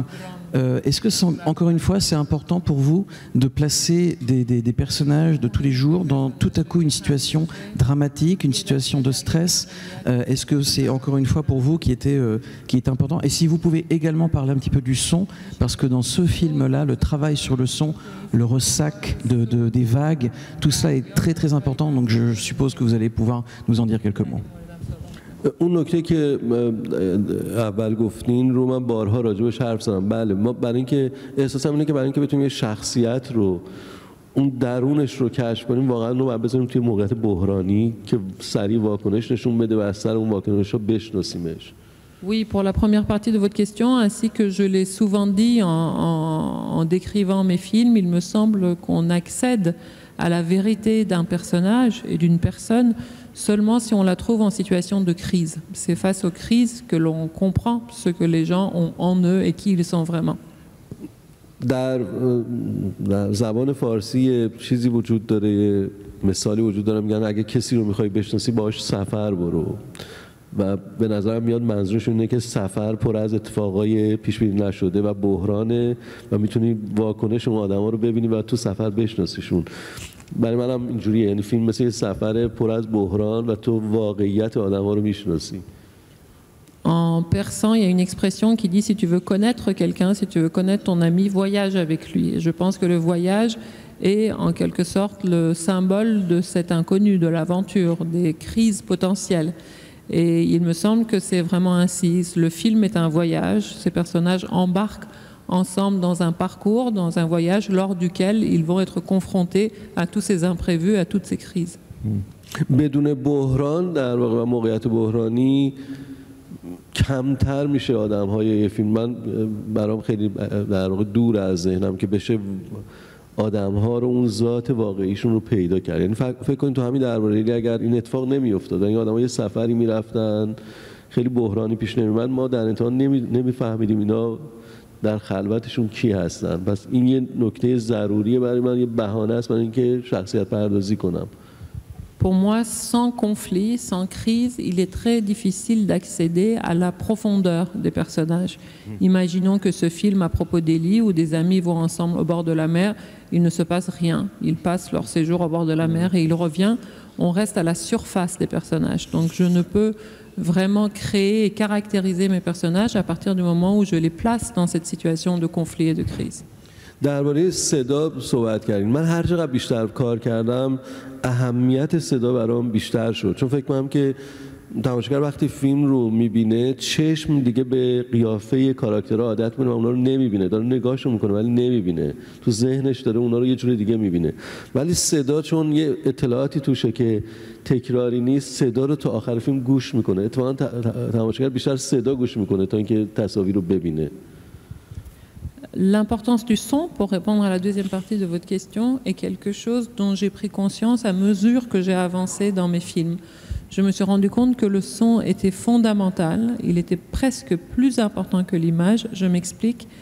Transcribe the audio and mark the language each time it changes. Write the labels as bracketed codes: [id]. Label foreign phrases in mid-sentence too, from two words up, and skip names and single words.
[fr] Est-ce que, encore une fois, c'est important pour vous de placer des personnages de tous les jours dans tout à coup une situation dramatique, une situation de stress? Est-ce que c'est encore une fois pour vous qui est important? Et si vous pouvez également parler un petit peu du son, parce que dans ce film-là, le travail sur le son, le ressac des vagues, tout ça est très très important, donc je suppose que vous allez pouvoir nous en dire quelques mots. [fa] اون نکته که اول گفتین رو من بارها راجبش حرف زدم. بله، ما برای اینکه احساسم اینه که برای اینکه بتونیم یه شخصیت رو اون درونش رو کشف کنیم واقعا رو باید بذاریم توی موقعیت بحرانی که سریع واکنش نشون بده و از سر اون واکنش رو بشناسیمش. [fr] Oui, pour la première partie de votre question, ainsi que je l'ai souvent dit en décrivant mes films, il me semble qu'on accède à la vérité d'un personnage et d'une personne seulement si on la trouve en situation de crise. C'est face aux crises que l'on comprend ce que les gens ont en eux et qui ils sont vraiment. [fa] در زبان فارسی چیزی وجود داره، مثالی وجود داره، میگن اگه کسی رو میخوای بشناسی باهاش سفر برو. و به نظرم میاد منظورشون اینه که سفر پر از اتفاقای پیش بینی نشده و بحرانه و میتونی واکنش اون آدما رو ببینی و تو سفر بشناسیشون. برای منم اینجوریه، یعنی فیلم مثل یه سفر پر از بحران و تو واقعیت آدما رو میشناسی. [fr] En persan, il y a une expression qui dit si tu veux connaître quelqu'un, si tu veux connaître ton ami, voyage avec lui. Et je pense que le voyage est en quelque sorte le symbole de cet inconnu, de l'aventure, des crises potentielles. Et il me semble que c'est vraiment ainsi. Le film est un voyage. Ces personnages embarquent ensemble dans un parcours, dans un voyage lors duquel ils vont être confrontés à tous ces imprévus, à toutes ces crises. [fa] بدون بحران در واقع موقعیت بحرانی کمتر میشه آدم‌های یه فیلم. من برام خیلی در واقع دور از ذهنم که بشه آدم‌ها رو اون ذات واقعیشون رو پیدا کرد. یعنی فکر کنید تو همین درباره اگر این اتفاق نمی‌افتاد، این آدم‌ها یه سفری می‌رفتن خیلی بحرانی پیش نمی‌اومد، ما در انتها نمی‌فهمیدیم اینا در خلوتشون کی هستن. پس این یه نکته ضروریه برای من، یه بهانه است برای اینکه شخصیت پردازی کنم. [fr] Pour moi, sans conflit, sans crise, il est très difficile d'accéder à la profondeur des personnages. Imaginons que ce film à propos d'Eli, où des amis vont ensemble au bord de la mer, il ne se passe rien. Ils passent leur séjour au bord de la mer et il revient. On reste à la surface des personnages. Donc je ne peux vraiment créer et caractériser mes personnages à partir du moment où je les place dans cette situation de conflit et de crise. [fa] درباره صدا صحبت کردیم. من هر چقدر بیشتر کار کردم اهمیت صدا برام بیشتر شد، چون فکر کنم که تماشاگر وقتی فیلم رو میبینه چشم دیگه به قیافه کاراکترها عادت میکنه و اونا رو نمیبینه، داره نگاهشون میکنه ولی نمیبینه، تو ذهنش داره اونا رو یه جور دیگه میبینه. ولی صدا چون یه اطلاعاتی توشه که تکراری نیست، صدا رو تا آخر فیلم گوش میکنه. اتفاقا تماشاگر بیشتر صدا گوش میکنه تا اینکه تصاویر رو ببینه. [fr] L'importance du son, pour répondre à la deuxième partie de votre question, est quelque chose dont j'ai pris conscience à mesure que j'ai avancé dans mes films. Je me suis rendu compte que le son était fondamental, il était presque plus important que l'image. Je m'explique.